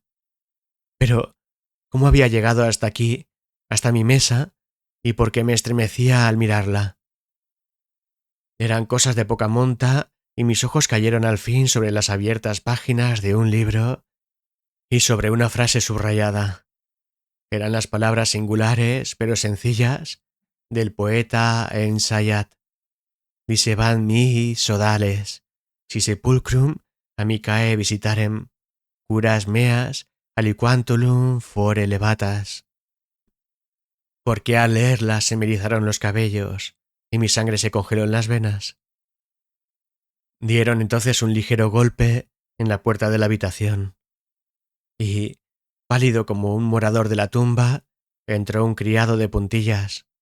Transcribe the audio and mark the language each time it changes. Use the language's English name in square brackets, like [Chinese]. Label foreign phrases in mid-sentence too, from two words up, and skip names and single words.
[Spanish] Pero, ¿cómo había llegado hasta aquí, hasta mi mesa, y por qué me estremecía al mirarla? Eran cosas de poca monta y mis ojos cayeron al fin sobre las abiertas páginas de un libro y sobre una frase subrayada. Eran las palabras singulares, pero sencillas, del poeta Ensayat. [Latin] Diceban mihi sodales, si sepulcrum amicae visitarem, curas meas aliquantulum fore levatas. [Spanish] Porque al leerlas se me erizaron los cabellos y mi sangre se congeló en las venas. Dieron entonces un ligero golpe en la puerta de la habitación y, pálido como un morador de la tumba, entró un criado de puntillas.